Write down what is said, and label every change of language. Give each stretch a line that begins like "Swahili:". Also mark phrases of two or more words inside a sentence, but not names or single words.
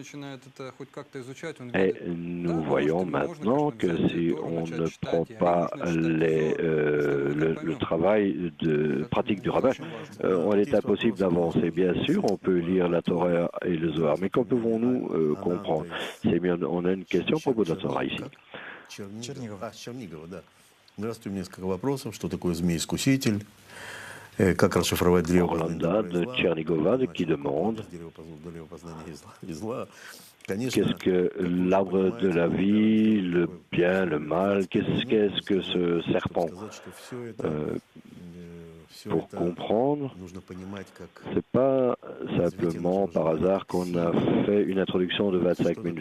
French: Et nous voyons maintenant que si on ne prend pas le travail de pratique du rabbin, il est impossible d'avancer. Bien sûr, on peut lire la Torah et le Zohar, mais qu'en pouvons-nous comprendre? C'est bien, on a une question à propos de la Torah ici.
Russian: Здравствуйте, несколько вопросов. Что такое змей-искуситель? Как расшифровать
French: Orlando de Tchernigova qui demande qu'est-ce que l'arbre de la vie, le bien, le mal, qu'est-ce que ce serpent? Pour comprendre, c'est pas simplement par hasard qu'on a fait une introduction de 25 minutes.